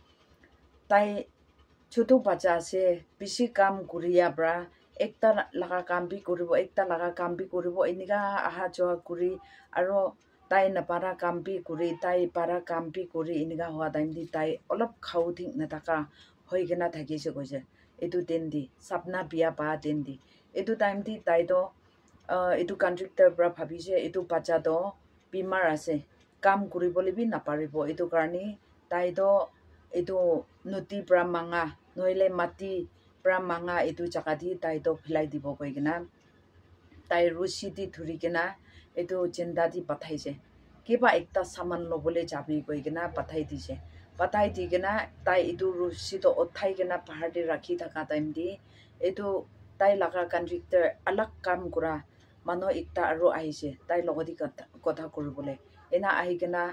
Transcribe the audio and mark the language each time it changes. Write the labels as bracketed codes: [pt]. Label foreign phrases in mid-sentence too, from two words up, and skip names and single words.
[nag] tai chutu bacha ase bishi kam kuriya bra ekta laga kam bi kuribo ekta laga kam bi kuribo iniga aha joa kuri aro tai na para kam bi kuri tai para kam bi kuri iniga hwa time di tai olop khau thing na taka hoigena thakise koise edu den di sapna bia ba den di edu time di tai do edu contractor bra bhabise edu bacha do bimar ase kam kuribole bi naparibo edu karni tai do edu nuti bra manga noile mati bra manga edu jaga di tai do philai dibo koigena tai rusi di thuri gena edu jinda di pathaise kiba ekta saman lobole jabi koigena pathai dise pathai digena tai edu rusi to othai gena bahar de rakhi thaka time di edu tai laga contractor alak kam kura mano ekta aro aise tai logodi kotha kuribole ena ahi gena